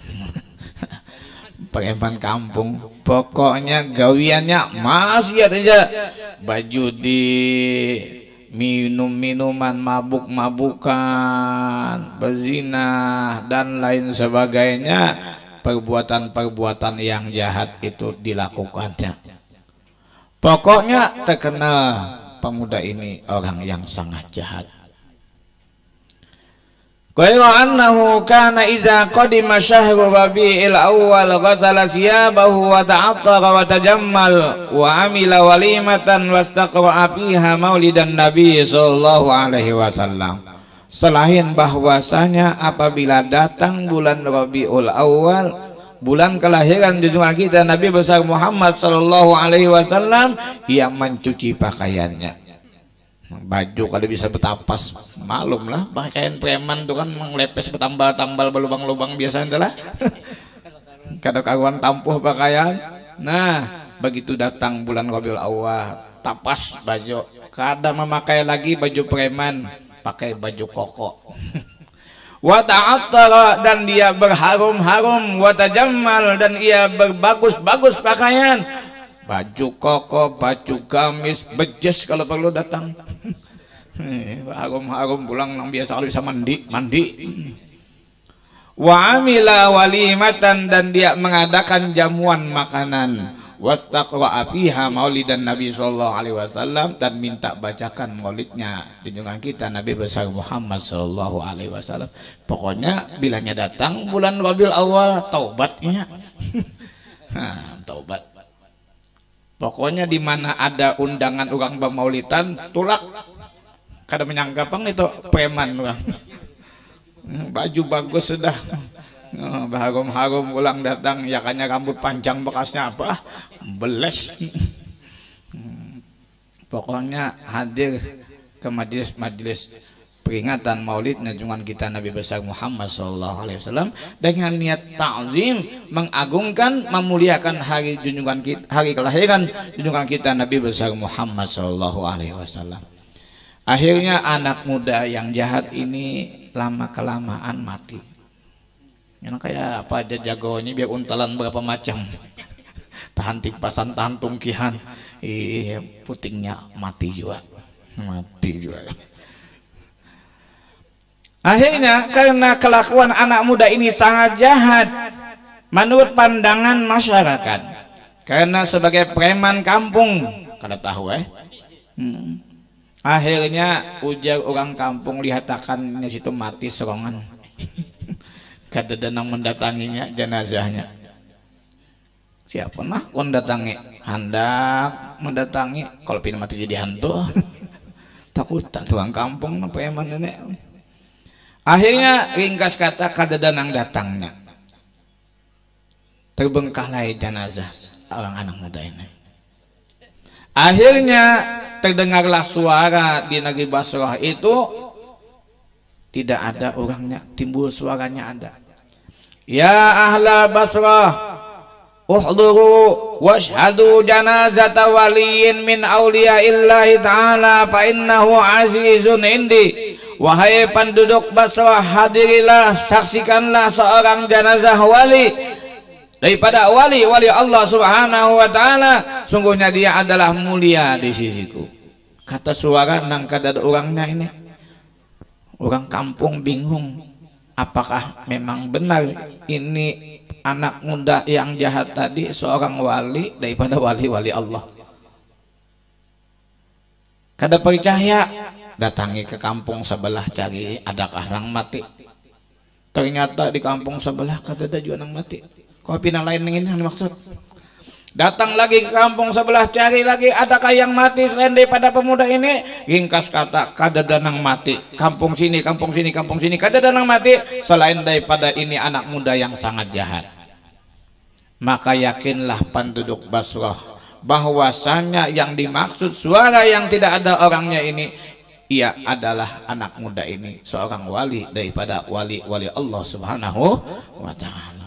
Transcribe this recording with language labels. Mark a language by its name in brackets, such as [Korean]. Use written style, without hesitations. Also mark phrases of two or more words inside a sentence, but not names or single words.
[Indonesian] Preman kampung, pokoknya gawiannya maksiat aja, baju di minum-minuman, mabuk-mabukan, berzina dan lain sebagainya. Perbuatan-perbuatan yang jahat itu dilakukannya. Pokoknya terkenal pemuda ini orang yang sangat jahat. [Arabic] قال أنه كان إذا قدم شهر ربيع الأول غسل ثيابه وتعطر وتجمل وعمل وليمة واستقرأ فيها مولدا النبي صلى الله عليه وسلم. [Indonesian] Selain bahwasanya apabila datang bulan Rabiul Awal, bulan kelahiran junjungan kita Nabi besar Muhammad [Arabic] صلى الله عليه وسلم, [Indonesian] ia mencuci pakaiannya. [Banjar] Baju kalau bisa betapas, malum lah pakaian preman tuh kan menglepes betambal-tambal berlubang-lubang biasa itulah. Kadang kawan tampuh pakaian. Nah, begitu datang bulan Rabiul Awal, tapas baju. [Indonesian] Kadang memakai lagi baju preman, pakai baju koko. [Arabic] وتعطر, [Indonesian] dan dia berharum-harum, [Arabic] وتجمل, [Indonesian] dan ia berbagus-bagus pakaian. [Banjar] Baju koko, baju gamis, bejes kalau perlu datang. Harum-harum pulang nang biasa kalau bisa mandi. [Arabic] وعمل وليمة, [Indonesian] dan dia mengadakan jamuan makanan. [Arabic] واستقرأ فيها مولدا النبي صلى الله عليه وسلم, [Indonesian] dan minta bacakan maulidnya junjungan kita Nabi besar Muhammad [Arabic] صلى الله عليه وسلم. [Indonesian] Pokoknya bilanya datang bulan Rabiul Awal, taubatnya. Taubat. [Banjar] Pokoknya di mana ada undangan orang bermaulidan, tulak. Kada menyangka pang itu preman orang. Baju bagus sudah. Harum-harum ulang datang, ya kanya rambut panjang bekasnya apa? [Indonesian] Beles. Pokoknya hadir ke majelis peringatan maulidnya junjungan kita Nabi besar Muhammad [Arabic] صلى الله عليه وسلم [Indonesian] dengan niat ta'zim, mengagungkan, memuliakan hari junjungan kita, hari kelahiran junjungan kita Nabi besar Muhammad [Arabic] صلى الله عليه وسلم. [Indonesian] Akhirnya anak muda yang jahat ini lama kelamaan mati. [Banjar] Yang kayak apa aja jagonya biar untalan berapa macam. Tahan tipasan, tahan tungkihan. Putingnya mati juga. Akhirnya karena kelakuan anak muda ini sangat jahat menurut pandangan masyarakat, karena sebagai preman kampung, kada tahu akhirnya ujar orang kampung dihatakannya situ mati serongan. Kada danang mendatanginya jenazahnya. Siapa nah kon datangi, hendak mendatangi, kalau pin mati jadi hantu. Takut tak orang kampung preman nenek. Akhirnya ringkas kata kada danang datangnya. [Indonesian] Terbengkalai jenazah orang anak muda ini. Akhirnya terdengarlah suara di negeri Basrah itu, tidak ada orangnya, timbul suaranya ada. [Arabic] يا أهل البصرة, أحضروا واشهدوا جنازة ولي من أولياء الله تعالى فإنه عزيز عندي. [Indonesian] Wahai penduduk Basrah, hadirilah, saksikanlah seorang jenazah wali daripada wali-wali Allah [Arabic] سبحانه وتعالى. [Indonesian] Sungguhnya dia adalah mulia di sisiku. Kata suara nang kada ada orangnya ini. Orang kampung bingung, apakah memang benar ini anak muda yang jahat tadi seorang wali daripada wali-wali Allah. [Banjar] Kada percaya, datangi ke kampung sebelah cari adakah orang mati. Ternyata di kampung sebelah kada ada juga orang mati. Kau pindah lain ingin yang dimaksud. Datang lagi ke kampung sebelah cari lagi adakah yang mati selain daripada pemuda ini. Ringkas kata kada danang mati. Kampung sini, kampung sini, kampung sini kada danang mati selain daripada ini anak muda yang sangat jahat. [Indonesian] Maka yakinlah penduduk Basrah bahwasanya yang dimaksud suara yang tidak ada orangnya ini, ia adalah anak muda ini seorang wali daripada wali-wali Allah [Arabic] سبحانه وتعالى.